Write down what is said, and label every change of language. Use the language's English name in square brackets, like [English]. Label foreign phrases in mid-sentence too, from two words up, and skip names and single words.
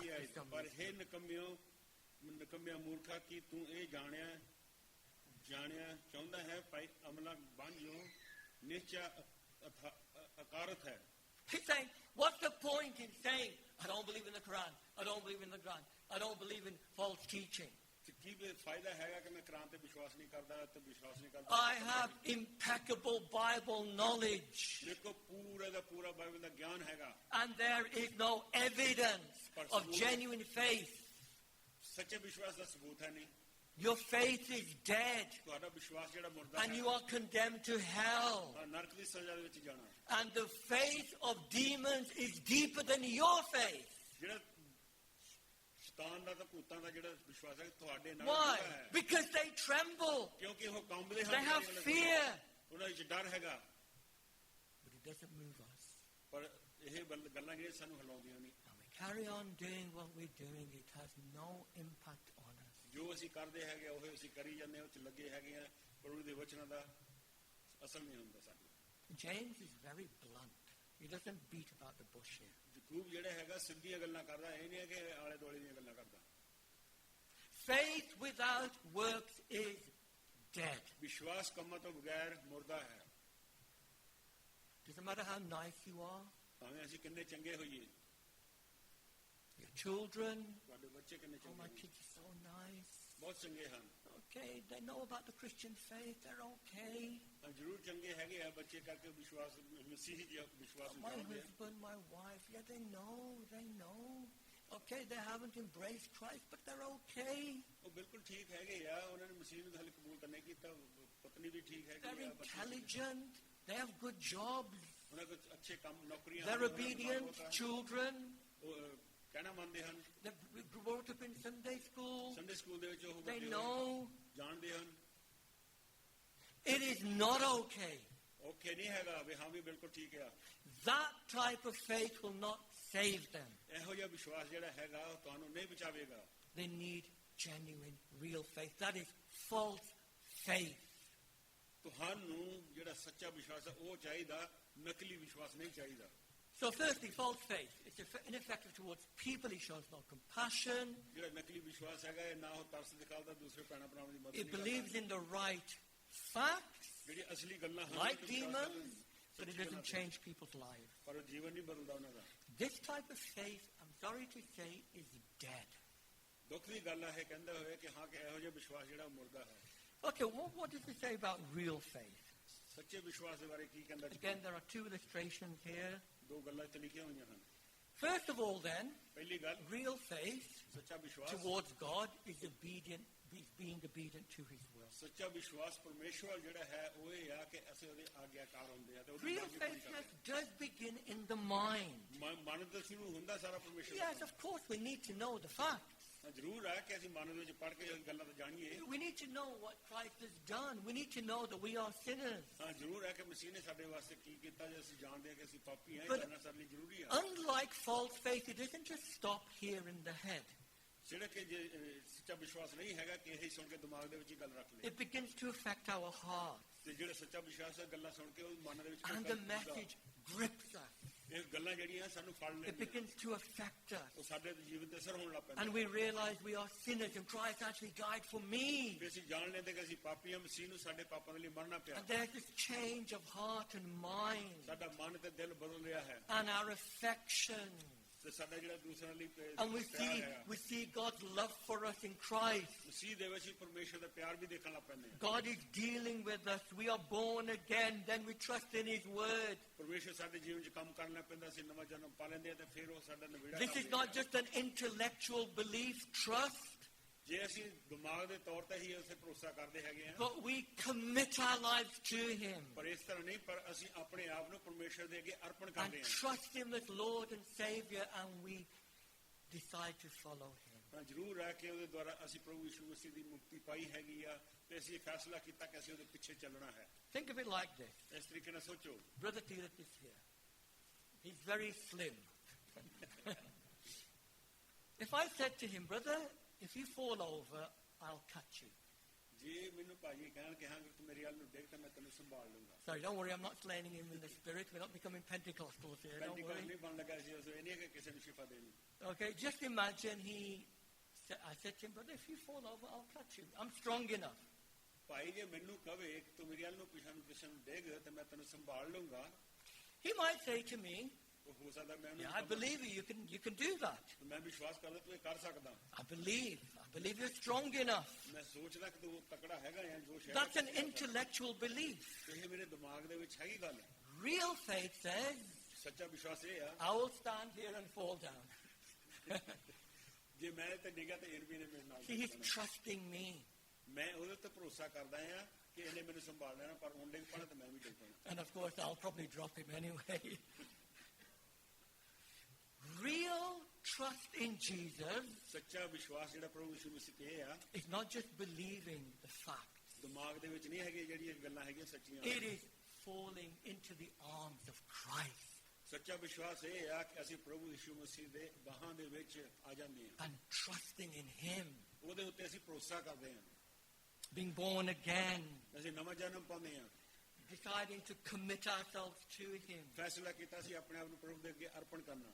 [English] 20 the ਆਇਤ summary. [Punjabi] ਪਰ ਹੇ ਨਕਮਿਆ ਮੂਰਖਾ ਕੀ ਤੂੰ ਇਹ ਜਾਣਿਆ ਚਾਹੁੰਦਾ ਹੈ ਭਾਈ ਅਮਲਾ ਬਣ ਜੋ ਨਿਸ਼ਚੈ ਅਕਾਰਤ ਹੈ। [English] He's saying, what's the point in saying, I don't believe in the Quran, I don't believe in the Quran, I don't believe in false teaching? [Punjabi] ਕੀ ਫਾਇਦਾ ਹੈਗਾ ਕਿ ਮੈਂ ਕੁਰਾਨ ਤੇ ਵਿਸ਼ਵਾਸ ਨਹੀਂ ਕਰਦਾ ਤੇ ਵਿਸ਼ਵਾਸ ਨਹੀਂ ਕਰਦਾ? [English] I have impeccable Bible knowledge, [Punjabi] ਦੇਖੋ ਪੂਰਾ ਦਾ ਪੂਰਾ ਬਾਈਬਲ ਦਾ ਗਿਆਨ ਹੈਗਾ, [English] and there is no evidence of genuine faith. [Punjabi] ਸੱਚੇ ਵਿਸ਼ਵਾਸ ਦਾ ਸਬੂਤ ਹੈ ਨਹੀਂ। [English] Your faith is dead, [Punjabi] ਤੁਹਾਡਾ ਵਿਸ਼ਵਾਸ ਜਿਹੜਾ ਮੁਰਦਾ [English] and [Punjabi] ਹੈ, [English] you are condemned to hell. [Punjabi] ਨਰਕ ਦੀ ਸਜ਼ਾ ਦੇ ਵਿੱਚ ਜਾਣਾ। [English] And the faith of demons is deeper than your faith. [Punjabi] ਜਿਹੜਾ ਸ਼ੈਤਾਨ ਦਾ ਤੇ ਭੂਤਾਂ ਦਾ ਜਿਹੜਾ ਵਿਸ਼ਵਾਸ ਹੈ ਤੁਹਾਡੇ ਨਾਲ [English] Why? [Punjabi] ਜੁੜਾ ਹੈ, [English] Because they tremble. [Punjabi] ਕਿਉਂਕਿ ਉਹ ਕੰਬਦੇ [English] They [Punjabi] ਹਨ, [English] have fear. [Punjabi] ਉਹਨਾਂ ਵਿੱਚ ਡਰ ਹੈਗਾ। [English] But it doesn't move us. [Punjabi] ਪਰ ਇਹ ਗੱਲਾਂ ਜਿਹੜੀਆਂ ਸਾਨੂੰ ਹਿਲਾਉਂਦੀਆਂ ਨਹੀਂ। [English] And we carry on doing what we're doing. It has no impact on us. [Punjabi] ਜੋ ਅਸੀਂ ਕਰਦੇ ਹੈਗੇ ਉਹ ਅਸੀਂ ਕਰੀ ਜਾਂਦੇ ਹਾਂ, ਉਹ 'ਚ ਲੱਗੇ ਹੈਗੇ ਆ, ਪਰ ਉਹਦੇ ਵਚਨਾਂ ਦਾ ਅਸਰ ਨਹੀਂ ਹੁੰਦਾ ਸਾਡੇ। [English] James is very blunt. He doesn't beat about the bush here. [Punjabi] ਯਾਕੂਬ ਜਿਹੜਾ ਹੈਗਾ ਸਿੱਧੀਆਂ ਗੱਲਾਂ ਕਰਦਾ, ਇਹ ਨਹੀਂ ਹੈ ਕਿ ਆਲੇ ਦੁਆਲੇ ਦੀਆਂ ਗੱਲਾਂ ਕਰਦਾ। [English] Faith without works is dead. [Punjabi] ਵਿਸ਼ਵਾਸ ਕੰਮਾਂ ਤੋਂ ਬਗੈਰ ਮੁਰਦਾ ਹੈ। [English] Doesn't matter how nice you are, [Punjabi] ਭਾਵੇਂ ਅਸੀਂ ਕਿੰਨੇ ਚੰਗੇ ਹੋਈਏ, [English] your children, [Punjabi] ਤੁਹਾਡੇ ਬੱਚੇ ਕਿੰਨੇ [English] oh, [Punjabi] ਚੰਗੇ [English] my [Punjabi] ਹੋਣ, [English] kids are so nice. [Punjabi] ਬਹੁਤ ਚੰਗੇ ਹਨ, [English] Okay, they know about the Christian faith, they're okay. [Punjabi] ਹਾਂ ਜ਼ਰੂਰ ਚੰਗੇ ਹੈਗੇ ਆ ਬੱਚੇ ਕਰਕੇ ਵਿਸ਼ਵਾਸ ਮਸੀਹੀ ਵਿਸ਼ਵਾਸ ਨੂੰ [English] My [Punjabi] ਜਾਣਦੇ ਆ। [English] husband, my wife, yeah, they know. Okay, they haven't embraced Christ, but they're okay. [Punjabi] ਉਹ ਬਿਲਕੁਲ ਠੀਕ ਹੈਗੇ ਆ, ਉਹਨਾਂ ਨੇ ਮਸੀਹ ਨੂੰ ਹਾਲੇ ਕਬੂਲ ਤਾਂ ਨਹੀਂ ਕੀਤਾ, ਪਤਨੀ ਵੀ ਠੀਕ ਹੈਗੀ [English] They're [Punjabi] ਆ, ਬੱਚੇ ਵੀ [English] intelligent, they have good jobs, [Punjabi] ਉਹਨਾਂ ਕੋਲ ਅੱਛੇ ਕੰਮ ਨੌਕਰੀਆਂ [English] they're [Punjabi] ਹਨ, ਉਹਨਾਂ ਦਾ [English] obedient [Punjabi] ਕੰਮ [English] children, [Punjabi] ਉਹ ਕਹਿਣਾ ਮੰਨਦੇ ਹਨ, [English] they're brought up in Sunday school, Sunday school [Punjabi] ਦੇ ਵਿੱਚ ਉਹ [English] they [Punjabi] ਵੱਡੇ [English] know. [Punjabi] ਜਾਣਦੇ ਹਨ। [English] It is not okay. [Punjabi] ਔਖੇ ਨਹੀਂ ਹੈਗਾ ਵੀ ਹਾਂ ਵੀ ਬਿਲਕੁਲ ਠੀਕ ਆ। [English] That type of faith will not save them. [Punjabi] ਇਹੋ ਜਿਹਾ ਵਿਸ਼ਵਾਸ ਜਿਹੜਾ ਹੈਗਾ ਉਹ ਤੁਹਾਨੂੰ ਨਹੀਂ ਬਚਾਵੇਗਾ। [English] They need genuine, real faith. That is false faith. [Punjabi] ਤੁਹਾਨੂੰ ਜਿਹੜਾ ਸੱਚਾ ਵਿਸ਼ਵਾਸ ਹੈ ਉਹ ਚਾਹੀਦਾ, ਨਕਲੀ ਵਿਸ਼ਵਾਸ ਨਹੀਂ ਚਾਹੀਦਾ। [English] So firstly, false faith. It's ineffective towards people. It shows no compassion. [Punjabi] ਜਿਹੜਾ ਨਕਲੀ ਵਿਸ਼ਵਾਸ ਹੈਗਾ ਇਹ ਨਾ ਉਹ ਤਰਸ ਦਿਖਾਉਂਦਾ, ਦੂਸਰੇ ਭੈਣਾਂ ਭਰਾਵਾਂ ਦੀ ਮਦਦ [English] It [Punjabi] ਨਹੀਂ [English] believes [Punjabi] ਕਰਦਾ। [English] in the right facts, [Punjabi] ਜਿਹੜੀ ਅਸਲੀ ਗੱਲਾਂ ਹਨ [English] like [Punjabi] ਉਹ ਵਿਸ਼ਵਾਸ ਕਰਦਾ, [English] demons, but it [Punjabi] ਸੱਚੀ ਗੱਲਾਂ [English] doesn't [Punjabi] ਤੇ। [English] change people's lives. [Punjabi] ਪਰ ਉਹ ਜੀਵਨ ਨਹੀਂ ਬਦਲਦਾ ਉਹਨਾਂ ਦਾ। [English] This type of faith, I'm sorry to say, is dead. [Punjabi] ਦੁੱਖ ਦੀ ਗੱਲ ਹੈ ਕਹਿੰਦੇ ਹੋਏ ਕਿ ਹਾਂ ਕਿ ਇਹੋ ਜਿਹਾ ਵਿਸ਼ਵਾਸ ਜਿਹੜਾ ਉਹ ਮੁਰਦਾ ਹੈ। [English] Okay, what does it say about real faith? [Punjabi] ਸੱਚੇ ਵਿਸ਼ਵਾਸ ਦੇ ਬਾਰੇ ਕੀ ਕਹਿੰਦਾ? [English] Again, there are two illustrations here. [Punjabi] ਦੋ ਗੱਲਾਂ ਇੱਥੇ ਲਿਖੀਆਂ ਹੋਈਆਂ ਹਨ। [English] First of all, then, [Punjabi] ਪਹਿਲੀ ਗੱਲ, [English] real faith [Punjabi] ਸੱਚਾ ਵਿਸ਼ਵਾਸ [English] towards God is being obedient to His will. [Punjabi] ਸੱਚਾ ਵਿਸ਼ਵਾਸ ਪਰਮੇਸ਼ਵਰ ਜਿਹੜਾ ਹੈ ਉਹ ਇਹ ਆ ਕਿ ਅਸੀਂ ਉਹਦੇ ਆਗਿਆਕਾਰ ਹੁੰਦੇ ਆ ਤੇ ਉਹਦੀ [English] Real [Punjabi] ਮਰਜ਼ੀ ਪੂਰੀ [English] faith [Punjabi] ਕਰਦੇ [English] does begin in the mind. [Punjabi] ਆ। ਮਨ ਤੋਂ ਸ਼ੁਰੂ ਹੁੰਦਾ ਸਾਰਾ ਪਰਮੇਸ਼ਵਰ [English] Yes, [Punjabi] ਦਾ। [English] of course, we need to know the facts. [Punjabi] ਹਾਂ, ਜ਼ਰੂਰ ਹੈ ਕਿ ਅਸੀਂ ਮਨ ਦੇ ਵਿੱਚ ਪੜ੍ਹ ਕੇ ਇਹ ਗੱਲਾਂ ਤਾਂ ਜਾਣੀਏ। [English] We need to know what Christ has done. We need to know that we are sinners. [Punjabi] ਹਾਂ, ਜ਼ਰੂਰ ਹੈ ਕਿ ਮਸੀਹ ਨੇ ਸਾਡੇ ਵਾਸਤੇ ਕੀ ਕੀਤਾ, ਜੇ ਅਸੀਂ ਜਾਣਦੇ ਹਾਂ ਕਿ ਅਸੀਂ ਪਾਪੀ ਹਾਂ, ਇਹ [English] But- [Punjabi] ਜਾਣਨਾ ਸਾਡੇ ਲਈ ਜ਼ਰੂਰੀ ਹੈ। [English] Unlike false faith, it doesn't just stop here in the head. [Punjabi] ਜਿਹੜਾ ਕਿ ਜੇ ਸੱਚਾ ਵਿਸ਼ਵਾਸ ਨਹੀਂ ਹੈਗਾ ਕਿ ਇਹ ਸੁਣ ਕੇ ਦਿਮਾਗ ਦੇ ਵਿੱਚ ਹੀ ਗੱਲ ਰੱਖ ਲਏ, [English] It begins to affect our heart. [Punjabi] ਤੇ ਜਿਹੜਾ ਸੱਚਾ ਵਿਸ਼ਵਾਸ ਹੈ ਗੱਲਾਂ ਸੁਣ ਕੇ ਉਹ ਮਨ ਦੇ ਵਿੱਚ [English] And the message grips us. [Punjabi] ਇਹ ਗੱਲਾਂ ਜਿਹੜੀਆਂ ਸਾਨੂੰ ਫੜ [English] It [Punjabi] ਲੈਂਦੀਆਂ, [English] begins to affect us. [Punjabi] ਉਹ ਸਾਡੇ ਜੀਵਨ ਤੇ ਅਸਰ ਹੋਣ ਲੱਗ ਪੈਂਦਾ। [English] And we realize we are sinners and Christ actually died for me. [Punjabi] ਫਿਰ ਅਸੀਂ ਜਾਣ ਲੈਂਦੇ ਕਿ ਅਸੀਂ ਪਾਪੀ ਹਾਂ, ਮਸੀਹ ਨੂੰ ਸਾਡੇ ਪਾਪਾਂ ਦੇ ਲਈ ਮਰਨਾ ਪਿਆ। [English] And there's this change of heart and mind [Punjabi] ਸਾਡਾ ਮਨ ਤੇ ਦਿਲ ਬਦਲ ਰਿਹਾ ਹੈ [English] and our affection. [Punjabi] ਤੇ ਸਾਡਾ ਜਿਹੜਾ ਦੂਸਰਿਆਂ ਲਈ [English] And [Punjabi] ਪਿਆਰ ਹੈ, [English] we see God's love for us in Christ. [Punjabi] ਮਸੀਹ ਦੇ ਵਿੱਚ ਹੀ ਪਰਮੇਸ਼ਰ ਦਾ ਪਿਆਰ ਵੀ ਦੇਖਣ ਲੱਗ ਪੈਂਦੇ ਹਾਂ। [English] God is dealing with us. We are born again. Then we trust in His word. [Punjabi] ਪਰਮੇਸ਼ਰ ਸਾਡੇ ਜੀਵਨ 'ਚ ਕੰਮ ਕਰਨ ਲੱਗ ਪੈਂਦਾ, ਅਸੀਂ ਨਵਾਂ ਜਨਮ ਪਾ ਲੈਂਦੇ ਹਾਂ ਤੇ ਫਿਰ ਉਹ ਸਾਡਾ ਨਵੇੜਾ [English] This is not just an intellectual belief, trust. [Punjabi] ਜੇ ਅਸੀਂ ਦਿਮਾਗ ਦੇ ਤੌਰ ਤੇ ਹੀ ਉਸੇ ਭਰੋਸਾ ਕਰਦੇ ਹੈਗੇ ਆ [English] but we commit our lives to Him [Punjabi] ਪਰ ਇਸ ਤਰ੍ਹਾਂ ਨਹੀਂ ਪਰ ਅਸੀਂ ਆਪਣੇ ਆਪ ਨੂੰ ਪਰਮੇਸ਼ਰ ਦੇ ਅੱਗੇ ਅਰਪਣ [English] and [Punjabi] ਕਰਦੇ ਹਾਂ [English] trust Him as Lord and Savior, and we decide to follow Him. [Punjabi] ਤਾਂ ਜ਼ਰੂਰ ਹੈ ਕਿ ਉਹਦੇ ਦੁਆਰਾ ਅਸੀਂ ਪ੍ਰਭੂ ਯਿਸੂ ਮਸੀਹ ਦੀ ਮੁਕਤੀ ਪਾਈ ਹੈਗੀ ਆ ਤੇ ਅਸੀਂ ਫੈਸਲਾ ਕੀਤਾ ਕਿ ਅਸੀਂ ਉਹਦੇ ਪਿੱਛੇ ਚੱਲਣਾ ਹੈ [English] Think of it like this. [Punjabi] ਇਸ ਤਰੀਕੇ ਨਾਲ ਸੋਚੋ [English] Brother Tirat is here. He's very slim. If I said to him, brother, if you fall over, I'll catch you. [Punjabi] ਜੇ ਮੈਨੂੰ ਭਾਜੀ ਕਹਿਣ ਕਿ ਹਾਂ ਕਿ ਤੂੰ ਮੇਰੇ ਵੱਲ ਨੂੰ ਦੇਖ ਤਾਂ ਮੈਂ ਤੈਨੂੰ ਸੰਭਾਲ ਲੂੰਗਾ [English] Sorry, don't worry, I'm not slaying him in the spirit. We're not becoming Pentecostals here, don't ਪੈਂਟੀਕੋਸਟ worry. [Punjabi] ਨਹੀਂ ਬਣ ਲੱਗਾ ਸੀ ਉਸ ਇਹ ਨਹੀਂ ਹੈ ਕਿ ਕਿਸੇ ਨੂੰ ਸ਼ਿਫਾ ਦੇਣੀ [English] Okay, just imagine I said to him, brother, if you fall over, I'll catch you. I'm strong enough. [Punjabi] ਭਾਈ ਜੇ ਮੈਨੂੰ ਕਵੇ ਕਿ ਤੂੰ ਮੇਰੇ ਵੱਲ ਨੂੰ ਪਿਛਾਂ ਨੂੰ ਕਿਸੇ ਨੂੰ ਡੇਗ ਤੇ ਮੈਂ ਤੈਨੂੰ ਸੰਭਾਲ ਲੂੰਗਾ [English] He might say to me, [Punjabi] ਉਹ ਹੋ ਸਕਦਾ ਮੈਂ ਉਹਨੂੰ [English] yeah, I believe you, you can do that. [Punjabi] ਮੈਂ ਵਿਸ਼ਵਾਸ ਕਰਦਾ ਤੂੰ ਇਹ ਕਰ ਸਕਦਾ [English] I believe you're strong enough. [Punjabi] ਮੈਂ ਸੋਚਦਾ ਕਿ ਤੂੰ ਤਕੜਾ ਹੈਗਾ ਜਾਂ ਜੋ ਸ਼ਾਇਦ [English] That's an intellectual belief. [Punjabi] ਇਹ ਮੇਰੇ ਦਿਮਾਗ ਦੇ ਵਿੱਚ ਹੈਗੀ ਗੱਲ [English] Real faith says, [Punjabi] ਸੱਚਾ ਵਿਸ਼ਵਾਸ ਇਹ ਆ [English] I will stand here and fall down. [Punjabi] ਜੇ ਮੈਂ ਤੇ ਡਿੱਗਾ ਤੇ ਇਹ ਵੀ ਨੇ ਮੇਰੇ ਨਾਲ [English] He's [Punjabi] ਡਿੱਗਣਾ। [English] trusting me. [Punjabi] ਮੈਂ ਉਹਦੇ ਤੇ ਭਰੋਸਾ ਕਰਦਾ ਆ ਕਿ ਇਹਨੇ ਮੈਨੂੰ ਸੰਭਾਲ ਲੈਣਾ ਪਰ ਉਹ ਡਿੱਗ ਪੈਣਾ ਤੇ ਮੈਂ ਵੀ ਡਿੱਗ ਪੈਣਾ [English] And of course, I'll probably drop him anyway. Real trust in Jesus [Punjabi] ਸੱਚਾ ਵਿਸ਼ਵਾਸ ਜਿਹੜਾ ਪ੍ਰਭੂ ਯਿਸੂ ਮਸੀਹ ਤੇ ਇਹ ਆ [English] is not just believing the facts. [Punjabi] ਦਿਮਾਗ ਦੇ ਵਿੱਚ ਨਹੀਂ ਹੈਗੇ ਜਿਹੜੀਆਂ ਗੱਲਾਂ ਹੈਗੀਆਂ ਸੱਚੀਆਂ [English] It is falling into the arms of Christ [Punjabi] ਸੱਚਾ ਵਿਸ਼ਵਾਸ ਇਹ ਆ ਕਿ ਅਸੀਂ ਪ੍ਰਭੂ ਯਿਸੂ ਮਸੀਹ ਦੇ ਬਾਹਾਂ ਦੇ ਵਿੱਚ ਆ ਜਾਂਦੇ ਹਾਂ [English] and trusting in Him, [Punjabi] ਉਹਦੇ ਉੱਤੇ ਅਸੀਂ ਭਰੋਸਾ ਕਰਦੇ ਹਾਂ [English] being born again, [Punjabi] ਅਸੀਂ ਨਵਾਂ ਜਨਮ ਪਾਉਂਦੇ ਹਾਂ [English] deciding to commit ourselves to Him. [Punjabi] ਫੈਸਲਾ ਕੀਤਾ ਸੀ ਆਪਣੇ ਆਪ ਨੂੰ ਪ੍ਰਭੂ ਦੇ ਅੱਗੇ ਅਰਪਣ ਕਰਨਾ